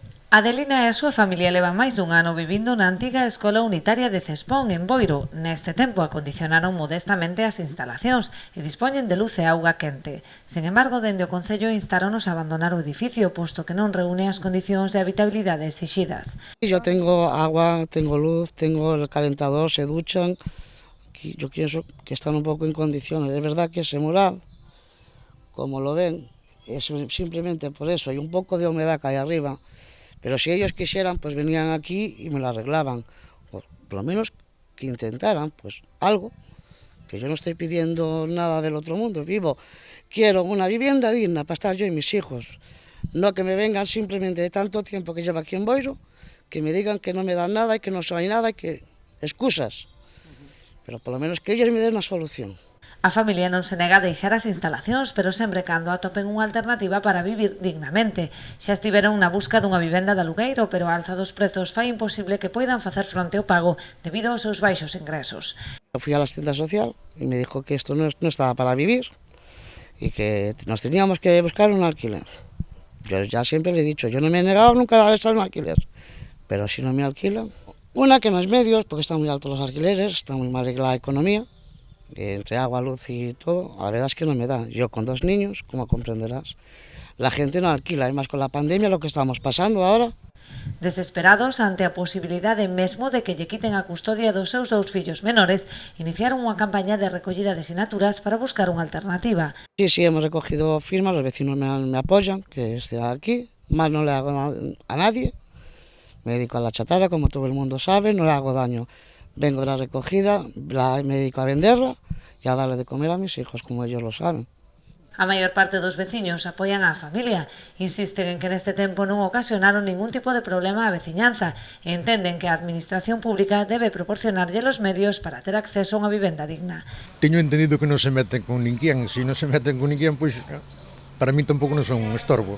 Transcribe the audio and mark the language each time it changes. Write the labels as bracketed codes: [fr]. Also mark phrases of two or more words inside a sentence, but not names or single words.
[gl] Adelina e a súa familia levan máis dun ano vivindo na antiga Escola Unitaria de Cespón, en Boiro. Neste tempo acondicionaron modestamente as instalacións e dispoñen de luz e auga quente. Sen embargo, dende o Concello instáronos a abandonar o edificio, posto que non reúne as condicións de habitabilidade exixidas. [es] Yo tengo agua, tengo luz, tengo el calentador, se duchan. Yo pienso que están un poco en condiciones. Es verdad que ese mural, como lo ven, es simplemente por eso. Hay un poco de humedad que hay arriba. Pero si ellos quisieran, pues venían aquí y me lo arreglaban. O por lo menos que intentaran, pues algo. Que yo no estoy pidiendo nada del otro mundo. Quiero una vivienda digna para estar yo y mis hijos. No que me vengan simplemente de tanto tiempo que llevo aquí en Boiro, que me digan que no me dan nada y que no hay nada y que excusas. Pero por lo menos que ellos me den una solución. [gl] A familia non se nega a deixar as instalacións, pero sempre cando atopen unha alternativa para vivir dignamente. Xa estiveron na busca dunha vivenda de alugueiro, pero a alza dos prezos fai imposible que poidan facer fronte ao pago debido aos seus baixos ingresos. [es] Yo fui a la asistencia social y me dijo que esto no estaba para vivir y que nos teníamos que buscar un alquiler. Yo ya siempre le he dicho, yo no me he negado nunca a estar un alquiler, pero si no me alquilan, una que no es medios, porque están muy altos los alquileres, está muy mal la economía, entre agua, luz y todo, la verdad es que no me da. Yo con 2 niños, como comprenderás, la gente no alquila, y más con la pandemia, lo que estamos pasando ahora. [gl] Desesperados ante a posibilidade mesmo de que lle quiten a custodia dos seus 2 fillos menores, iniciaron unha campaña de recollida de sinaturas para buscar unha alternativa. [es] Sí, hemos recogido firmas, los vecinos me apoyan, que esté aquí, más no le hago a nadie, me dedico a la chatarra, como todo el mundo sabe, no le hago daño. Vengo de la recogida, me dedico a venderla y a darle de comer a mis hijos, como ellos lo saben. [gl] A maior parte dos veciños apoian á familia, insisten en que neste tempo non ocasionaron ningún tipo de problema á veciñanza e entenden que a administración pública debe proporcionarlle os medios para ter acceso a unha vivenda digna. Teño entendido que non se meten con ninguén, se non se meten con ninguén, pois para mí tampouco non son un estorbo.